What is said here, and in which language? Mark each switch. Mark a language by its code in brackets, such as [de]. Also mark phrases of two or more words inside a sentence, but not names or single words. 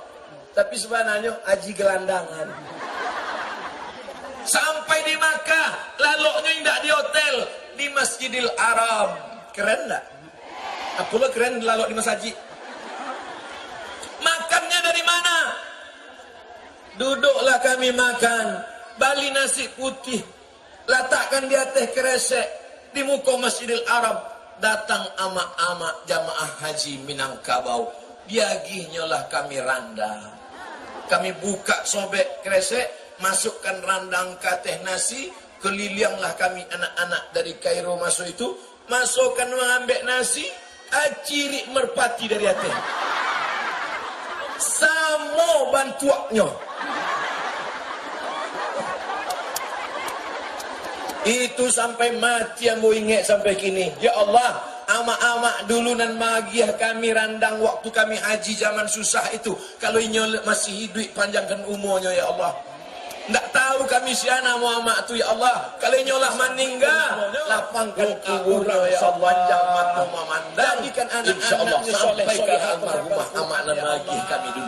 [id] Tapi sebenarnya haji gelandangan. Sampai di Makkah, lalunya tidak di hotel, di Masjidil Haram. Keren tak? Apalah keren lalu di masjid. Makannya dari mana? Duduklah kami makan, bali nasi putih, letakkan di atas kresek, di muka Masjidil Haram. Datang amak-amak jamaah haji Minangkabau, diagihnya lah kami randang. Kami buka sobek kresek, masukkan randang ke atas nasi, kelilinglah kami anak-anak dari Kairo masuk itu, masukkan mengambil nasi, aciri merpati dari atas. [min] Samo bantuaknya. [id] Itu sampai mati yang mau ingat sampai kini. Ya Allah, [min] amak-amak dulu nan magiah kami randang waktu kami haji zaman susah itu. [id] Kalau inyol masih hidup, panjangkan umurnya ya Allah. Tak tahu kami siapa Muhammad tu ya Allah. Kalau nyolah meninggal, lapangkan kuburnya ya Allah. Panjang mata memandang. Jadikan anak-anaknya soleh ke almarhumah amak dan lagi kami dulu.